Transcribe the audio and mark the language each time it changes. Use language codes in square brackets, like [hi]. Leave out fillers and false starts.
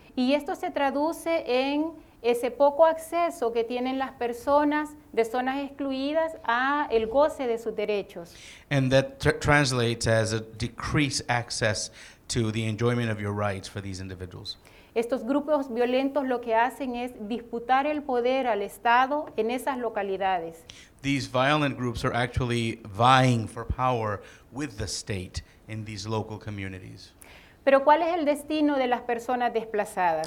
[es] Y esto se traduce en ese poco acceso que tienen las personas de zonas excluidas a el goce de sus derechos. [en] And that translates as a decreased access to the enjoyment of your rights for these individuals. [es] Estos grupos violentos lo que hacen es disputar el poder al Estado en esas localidades. [en] These violent groups are actually vying for power with the state in these local communities. [es] Pero ¿cuál es el destino de las personas desplazadas?